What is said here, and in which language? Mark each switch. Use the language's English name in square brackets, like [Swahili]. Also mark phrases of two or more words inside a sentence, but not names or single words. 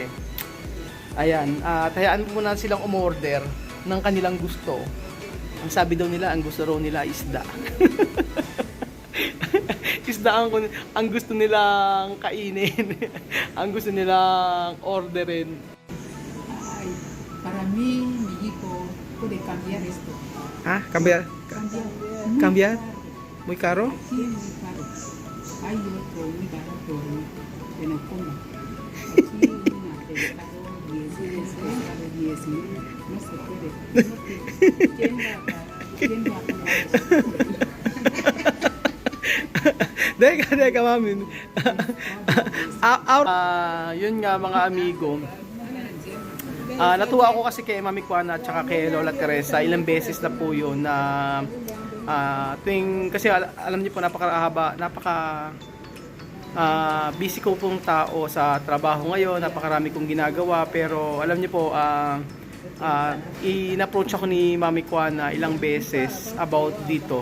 [Filipino] Ayan, hayaan mo muna silang umorder ng kanilang gusto. Ang sabi daw nila, ang gusto raw nila isda. Isda ang gusto nilang kainin. Ang gusto nilang orderin. Ay, [Spanish] para mí, Mexico, Puede cambiar esto. Ah, cambiar. Cambiar. Cambiar? Muy caro? Sí, es muy caro. Hay otro muy barato, pero ¿cómo? Aquí una del carro 10,000, caro 10,000. No se puede. ¿Quién va a pagar eso? [Filipino] Deka, mami. Yun nga mga amigo. Natuwa ako kasi kay Mami Kuana at saka kay Lola Teresa. Ilang beses na po yun na kasi alam niyo po napaka busy ko pong tao sa trabaho ngayon, napakarami kong ginagawa, pero alam niyo po in-approach ako ni Mami Kuana ilang beses about dito.